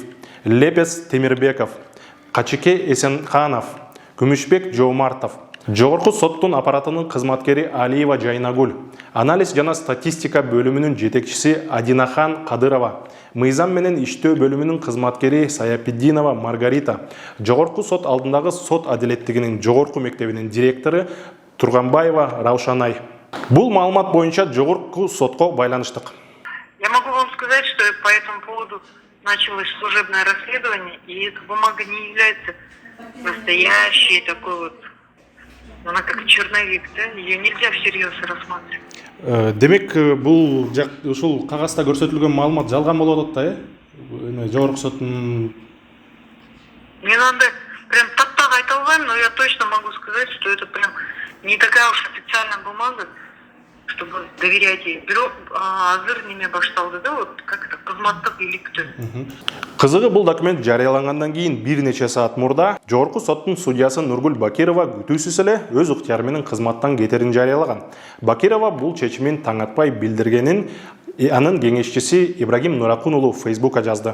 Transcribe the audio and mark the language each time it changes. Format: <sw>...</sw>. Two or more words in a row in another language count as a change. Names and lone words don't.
<ky>Лепес Темирбеков, Качике Эсенханов, Күмүшбек Жоомартов, жогорку соттун аппаратынын кызматкери Алиева Жайнагүл, анализ жана статистика бөлүмүнүн жетекчиси Адинахан Кадырова, мыйзам менен иштөө бөлүмүнүн кызматкери Саяпиддинова Маргарита, жогорку сот алдындагы сот адилеттигинин жогорку мектебинин директору Турганбаева Раушанай. Бул маалымат боюнча жогорку сотко байланыштык.</ky> <ru>Я могу вам сказать, что по этому поводу началось служебное расследование, и эта бумага не является настоящей такой вот, она как черновик, да, ее нельзя всерьез рассматривать.</ru> <ky>Демек, бул ушул кагазда көрсөтүлгөн маалымат жалган болуп атат да, э? Жогорку соттун...</ky> <ru>Мне надо прям так</ru> <ky>айта албайм,</ky> <ru>но я точно могу сказать, что это прям не такая уж официальная бумага, чтобы доверять ей.</ru> <ky>Бирок азыр неме башталды да,</ky> <ru>вот как это,</ru> <ky>кызматтык иликтөө. Кызыгы бул документ жарыялангандан кийин бир нече саат мурда жогорку соттун судьясы Нургүл Бакирова күтүүсүз эле өз ыктыяры менен кызматтан кетерин жарыялаган. Бакирова бул чечимин таң атпай билдиргенин анын кеңешчиси Ибрагим Нуракун уулу Facebook'a жазды.</ky>